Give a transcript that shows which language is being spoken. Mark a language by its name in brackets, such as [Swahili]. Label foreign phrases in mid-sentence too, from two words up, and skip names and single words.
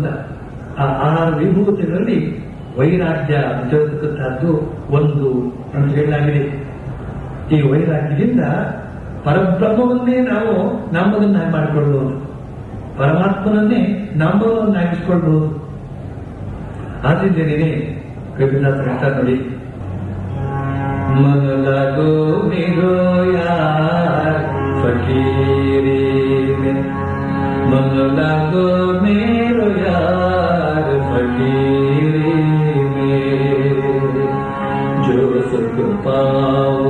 [Kannada] ಆ 6 ವಿಭೂತಿಗಳಲ್ಲಿ ವೈರಾಗ್ಯ ಅಂತ ಹೇಳ್ತಕ್ಕಂಥದ್ದು ಒಂದು ಅಂತ ಹೇಳಲಾಗಿದೆ. ಈ ವೈರಾಗ್ಯದಿಂದ ಪರಬ್ರಹ್ಮವನ್ನೇ ನಾವು ನಮ್ಮದನ್ನಾಗಿ ಮಾಡಿಕೊಳ್ಳಬಹುದು, ಪರಮಾತ್ಮನನ್ನೇ ನಮ್ಮವನ್ನಾಗಿಸ್ಕೊಳ್ಬಹುದು. ಆದ್ರಿಂದೇನೆ ಕವಿದಾಸ ಹೇಳ್ತಾರೆ ನೋಡಿ, [Hindi] मन लगो मेरो यार फकीरी में, मन लगो मेरो यार फकीरी में, जो सुख पाओ